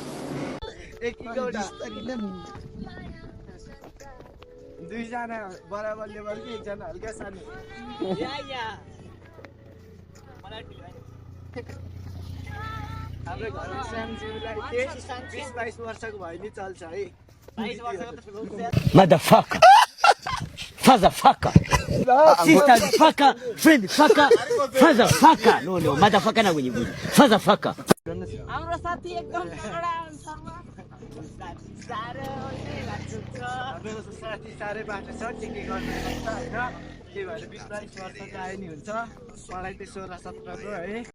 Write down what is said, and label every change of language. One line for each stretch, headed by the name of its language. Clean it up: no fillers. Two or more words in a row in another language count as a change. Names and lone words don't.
Nepali: दुईजना बराबर लेभलको एकजना हल्का सानो हाम्रो घरमा सानोलाई 20-22 वर्षको भयो नि चल्छ है
English: Motherfucker! Fatherfucker! Sister fucker! Friend fucker! Fatherfucker! No, motherfucker na bunyi. Fatherfucker!
Nepali: हाम्रो साथी एकदम तगडा हाम्रो साथी साह्रै बाटो छ के गर्नु सक्छ होइन त्यही भएर 20-22 वर्ष चाहिँ नि हुन्छ पढाइ चाहिँ 16-17 को है